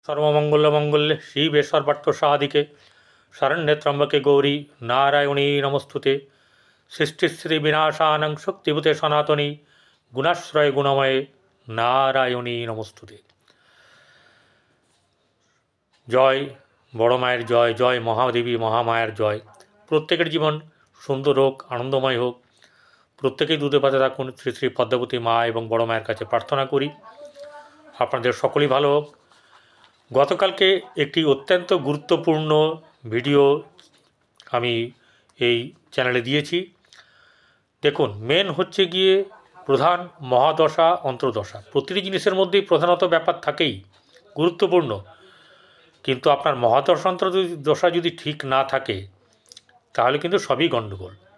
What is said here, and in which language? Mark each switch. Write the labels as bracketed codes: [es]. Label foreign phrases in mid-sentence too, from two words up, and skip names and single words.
[sa] सर्वमंगलमंगल्ये शिवे सर्वार्थसाधिके शरण्ये त्र्यंबके गौरी नारायणी नमस्तुते। सृष्टिस्थिति विनाशानं शक्तिभूते सनातनी गुणाश्रय गुणमये नारायणी नमस्तुते। [bn] জয় বড় মায়ের জয়, জয় মহাদেবী মহামায়ার জয়। প্রত্যেকের জীবন সুন্দর হোক, আনন্দময় হোক, প্রত্যেকেই দুধে ভাতে থাকুন। শ্রী শ্রী পদ্মাবতী মা এবং বড় মায়ের কাছে প্রার্থনা করি আপনাদের সকলেই ভালো হোক। গতকালকে একটি অত্যন্ত গুরুত্বপূর্ণ ভিডিও আমি এই চ্যানেলে দিয়েছি। দেখুন, মেন হচ্ছে গিয়ে প্রধান মহাদশা অন্তর্দশা। প্রতিটি জিনিসের মধ্যেই প্রধানত ব্যাপার থাকেই গুরুত্বপূর্ণ, কিন্তু আপনার মহাদশা অন্তর্দশা যদি ঠিক না থাকে তাহলে কিন্তু সবই গণ্ডগোল।